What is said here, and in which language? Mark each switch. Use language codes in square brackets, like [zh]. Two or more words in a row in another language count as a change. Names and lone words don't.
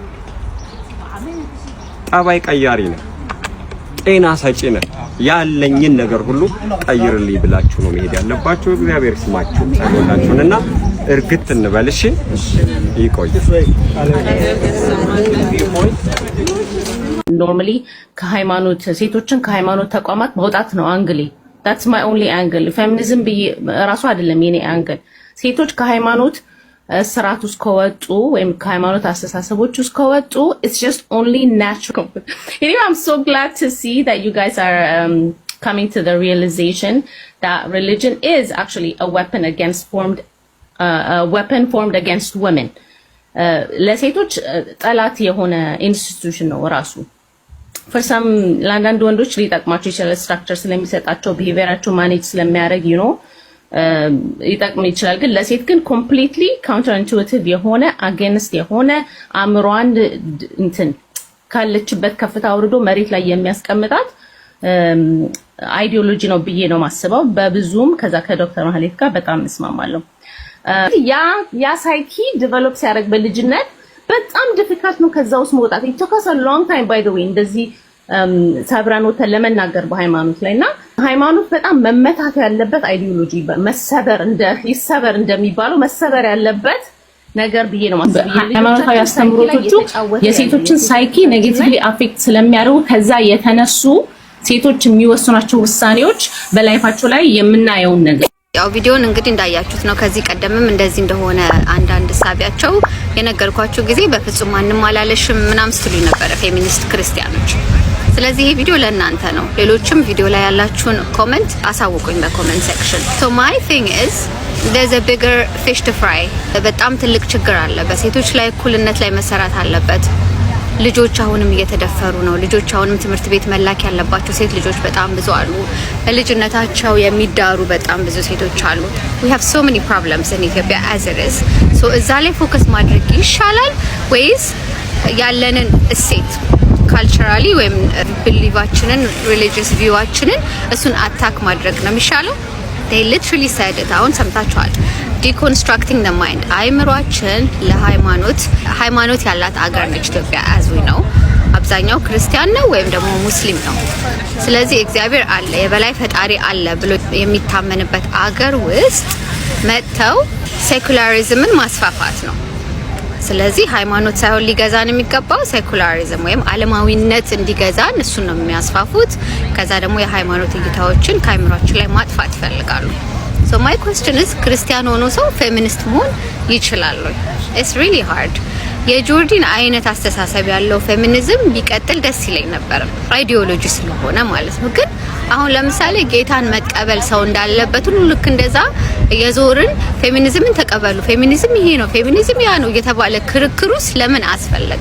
[am] ጠባይ ቀያሪ ነው፣ ጤና ሰጪ ነው። ያለኝን ነገር ሁሉ ቀይርልኝ ብላችሁ ነው መሄድ ያለባችሁ። እግዚአብሔር ስማችሁ ጸሎታችሁንና እርግጥ እንበልሽ። ይቆይ። ኖርማሊ ከሃይማኖት ሴቶችን ከሃይማኖት ተቋማት መውጣት ነው አንግሊ። [en] that's my only angle [am] ፌሚኒዝም ራሱ አይደለም የኔ አንግል። ሴቶች ከሃይማኖት ስርዓት ውስጥ ከወጡ ወይም ከሃይማኖት አስተሳሰቦች ውስጥ ከወጡ [en] it's just only natural. Anyway, I'm so glad to see that you guys are coming to the realization that religion is actually a weapon formed against women. [am] ለሴቶች ጠላት የሆነ ኢንስቲትዩሽን ነው ራሱ። [en] for some [am] ለአንዳንድ ወንዶች ሊጠቅማቸው ይችላል፣ ስትራክቸር ስለሚሰጣቸው ቢሄቪየራቸው ማኔጅ ስለሚያደርግ ይጠቅም ይችላል። ግን ለሴት ግን [en] completely counter intuitive [am] የሆነ አጌንስት የሆነ አእምሮዋን እንትን ካለችበት ከፍታ አውርዶ መሬት ላይ የሚያስቀምጣት አይዲዮሎጂ ነው ብዬ ነው ማስበው። በብዙም ከዛ ከዶክተር ማህሌት ጋር በጣም እስማማለሁ። ያ ሳይኪ ዲቨሎፕ ሲያደርግ በልጅነት በጣም ዲፊካልት ነው ከዛ ውስጥ መውጣት። [en] it took us a long time by the way [am] እንደዚህ ሰብረን ወተን ለመናገር በሃይማኖት ላይና ሃይማኖት በጣም መመታት ያለበት አይዲዮሎጂ ይሰበር እንደሚባለው መሰበር ያለበት ነገር ብዬ ነው ማሰብ። ሃይማኖታዊ አስተምሮቶቹ የሴቶችን ሳይኪ [en] negatively affect [am] ስለሚያደርጉ ከዛ የተነሱ ሴቶች የሚወስኗቸው ውሳኔዎች በላይፋቸው ላይ የምናየው ነገር ያው ቪዲዮን እንግዲህ እንዳያችሁት ነው። ከዚህ ቀደምም እንደዚህ እንደሆነ አንዳንድ ሳቢያቸው የነገርኳችሁ ጊዜ በፍጹም ማንንም አላለሽም ምናምን ስትሉኝ ነበር ፌሚኒስት ክርስቲያኖች። ስለዚህ ይሄ ቪዲዮ ለእናንተ ነው። ሌሎችም ቪዲዮ ላይ ያላችሁን ኮሜንት አሳውቁኝ በኮሜንት ሴክሽን። [en] So my thing is there's a bigger fish to fry። [am] በጣም ትልቅ ችግር አለ። በሴቶች ላይ እኩልነት ላይ መሰራት አለበት። ልጆች አሁንም እየተደፈሩ ነው። ልጆች አሁንም ትምህርት ቤት መላክ ያለባቸው ሴት ልጆች በጣም ብዙ አሉ። በልጅነታቸው የሚዳሩ በጣም ብዙ ሴቶች አሉ። [en] we have so many problems in Ethiopia as it is። [am] so እዛ ላይ ፎከስ ማድረግ ይሻላል ወይስ ያለንን እሴት ካልቸራሊ ወይም ቢሊቫችንን ሪሊጂየስ ቪዋችንን እሱን አታክ ማድረግ ነው የሚሻለው? [en] they literally said it። [am] አሁን ሰምታችኋል። [en] deconstructing the mind [am] አይምሯችን ሃይማኖት ያላት አገር ነች ኢትዮጵያ [en] as we [am] know። አብዛኛው ክርስቲያን ነው ወይም ደግሞ ሙስሊም ነው። ስለዚህ እግዚአብሔር አለ የበላይ ፈጣሪ አለ ብሎ የሚታመንበት አገር ውስጥ መጥተው ሴኩላሪዝምን ማስፋፋት ነው። ስለዚህ ሃይማኖት ሳይሆን ሊገዛን የሚገባው ሴኩላሪዝም ወይም ዓለማዊነት እንዲገዛን እሱን ነው የሚያስፋፉት። ከዛ ደግሞ የሃይማኖት እይታዎችን ከአይምሯችን ላይ ማጥፋት ይፈልጋሉ። [en] so my question is [am] ክርስቲያን ሆኖ ሰው ፌሚኒስት መሆን ይችላል ወይ? [en] it's really hard። [am] የጆርዲን አይነት አስተሳሰብ ያለው ፌሚኒዝም ቢቀጥል ደስ ይለኝ ነበር አይዲዮሎጂ ስለሆነ ማለት ነው። ግን አሁን ለምሳሌ ጌታን መቀበል ሰው እንዳለበት ሁሉ ልክ እንደዛ የዞርን ፌሚኒዝምን ተቀበሉ፣ ፌሚኒዝም ይሄ ነው፣ ፌሚኒዝም ያ ነው እየተባለ ክርክሩስ ለምን አስፈለገ?